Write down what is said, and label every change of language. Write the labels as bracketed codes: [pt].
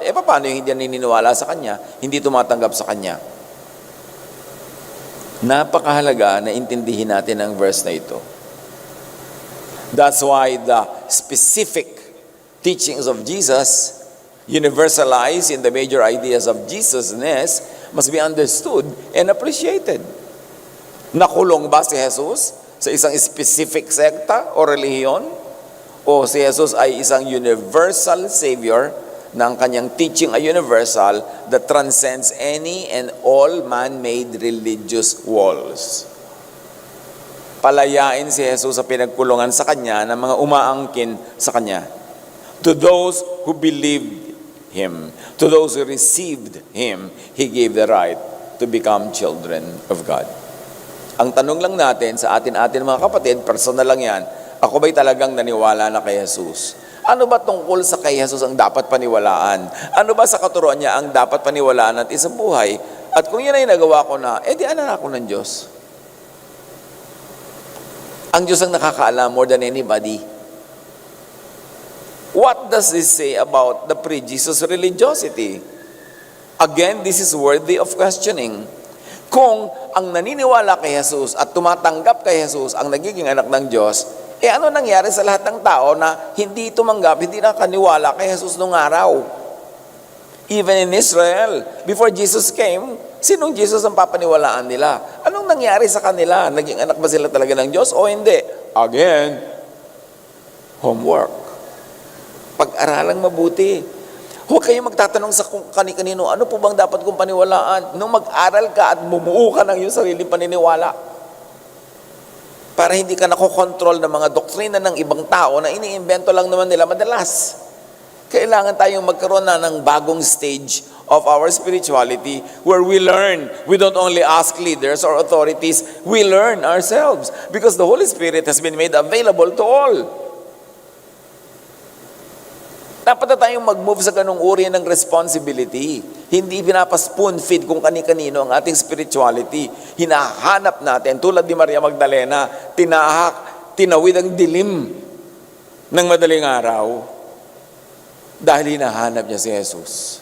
[tl] Paano yung hindi naniniwala sa Kanya? Hindi tumatanggap sa Kanya? Napakahalaga na intindihin natin ang verse na ito. [en] That's why the specific teachings of Jesus, universalized in the major ideas of Jesusness, must be understood and appreciated. [tl] Nakulong ba si Jesus sa isang specific sekta o relihiyon? O si Jesus ay isang [en] universal Savior [tl] na ang kanyang [en] teaching ay universal that transcends any and all man-made religious walls. [tl] Palayain si Jesus sa pinagkulungan sa kanya ng mga umaangkin sa kanya. [en] To those who believed Him, to those who received Him, He gave the right to become children of God. [tl] Ang tanong lang natin sa atin mga kapatid, personal lang yan, ako ba'y talagang naniwala na kay Jesus? Ano ba tungkol sa kay Jesus ang dapat paniwalaan? Ano ba sa katuruan niya ang dapat paniwalaan natin sa buhay? At kung yan ay nagawa ko na, di anak ako ng Diyos. Ang Diyos ang nakakaalam [en] more than anybody. What does this say about the pre-Jesus religiosity? Again, this is worthy of questioning. [tl] Kung ang naniniwala kay Jesus at tumatanggap kay Jesus ang nagiging anak ng Diyos, ano nangyari sa lahat ng tao na hindi tumanggap, hindi nakaniwala kay Jesus nung araw? [en] Even in Israel, before Jesus came, [tl] sinong Jesus ang papaniwalaan nila? Anong nangyari sa kanila? Naging anak ba sila talaga ng Diyos o hindi? [en] Again, homework. [tl] Pag-aralang mabuti. Huwag kayong magtatanong sa kani-kanino, ano po bang dapat kong paniwalaan? Nung mag-aral ka at bumuo ka ng iyong sariling paniniwala. Para hindi ka nakokontrol ng mga doktrina ng ibang tao na iniimbento lang naman nila madalas. Kailangan tayong magkaroon na ng bagong [en] stage of our spirituality where we learn. We don't only ask leaders or authorities, we learn ourselves because the Holy Spirit has been made available to all. [tl] Dapat na tayong mag-move sa ganung uri ng responsibility. Hindi pinapa-spoon feed kung kani-kanino ang ating spirituality. Hinahanap natin, tulad ni Maria Magdalena, tinawid ang dilim ng madaling araw dahil hinahanap niya si Jesus.